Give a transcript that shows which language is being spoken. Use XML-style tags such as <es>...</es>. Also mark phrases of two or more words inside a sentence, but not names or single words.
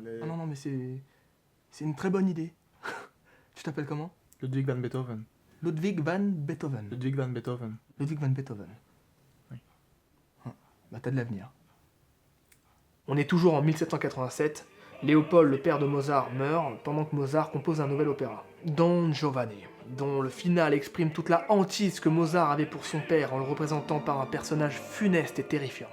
<fr>Ah non, mais c'est une très bonne idée. Tu t'appelles comment? Ludwig van Beethoven. Ludwig van Beethoven. Ludwig van Beethoven. Ludwig van Beethoven. Oui. Bah t'as de l'avenir. On est toujours en 1787. Léopold, le père de Mozart, meurt pendant que Mozart compose un nouvel opéra. Don Giovanni, dont le final exprime toute la hantise que Mozart avait pour son père en le représentant par un personnage funeste et terrifiant.</fr>